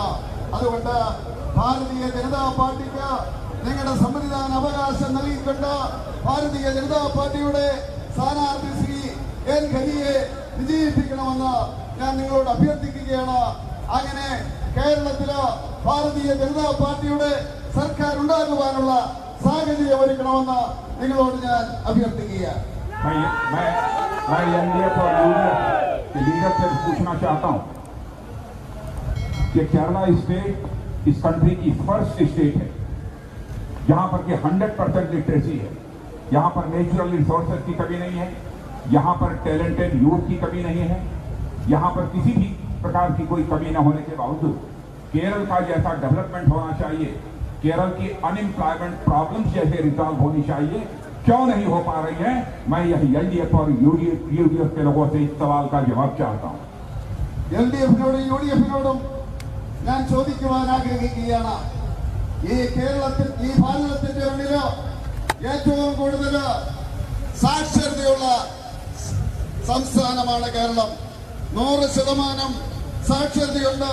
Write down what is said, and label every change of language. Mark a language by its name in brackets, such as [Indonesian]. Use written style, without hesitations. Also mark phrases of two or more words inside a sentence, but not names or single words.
[Malayalam] അതുകൊണ്ട് ഭാരതീയ ജനതാ പാർട്ടിക്ക് നിങ്ങളുടെ സമ്മതിദാന അവകാശം നൽകിക്കൊണ്ട് ഭാരതീയ ജനതാ പാർട്ടിയുടെ സ്ഥാനാർത്ഥി ശ്രീ എൻ ഹരിയെ വിജയിപ്പിക്കണമെന്ന് ഞാൻ നിങ്ങളോട് അഭ്യർത്ഥിക്കുകയാണ്. അങ്ങനെ കേരളത്തില് ഭാരതീയ ജനതാ പാർട്ടിയുടെ സർക്കാർ ഉണ്ടാകുവാനുള്ള സാഹചര്യം ഒരുക്കണമെന്ന് നിങ്ങളോട് ഞാൻ അഭ്യർത്ഥിക്കുകയാണ്. [Hindi] मैं एनडीएफ और यूडीएफ के लीडर से पूछना चाहता हूं कि केरला स्टेट इस कंट्री की [English] first state [Hindi] है जहां पर कि 100% लिटरेसी है, यहां पर [English] natural resources [Hindi] की कमी नहीं है, यहां पर [English] talented youth [Hindi] की कमी नहीं है, यहां पर किसी भी प्रकार की कोई कमी न होने के बावजूद केरल का जैसा डेवलपमेंट होना चाहिए, केरल की [English] unemployment problems [Hindi] जैसे रिजॉल्व होनी चाहिए, क्यों नहीं हो पा रही है? मैं यह एलडीएफ और यूडीएफ के लोगों से इस सवाल का जवाब चाहता हूं। [Malayalam] എൽഡിഎഫിനോടും യുഡിഎഫിനോടും ഞാൻ ചോദിക്കുവാൻ ആഗ്രഹിക്കുകയാണ്. ഈ കേരളത്തിൽ, ഈ ഭാരതത്തിന്റെ ഉള്ളില് ഏറ്റവും കൂടുതൽ സാക്ഷരതയുള്ള സംസ്ഥാനമാണ് കേരളം. 100% സാക്ഷരതയുണ്ട്.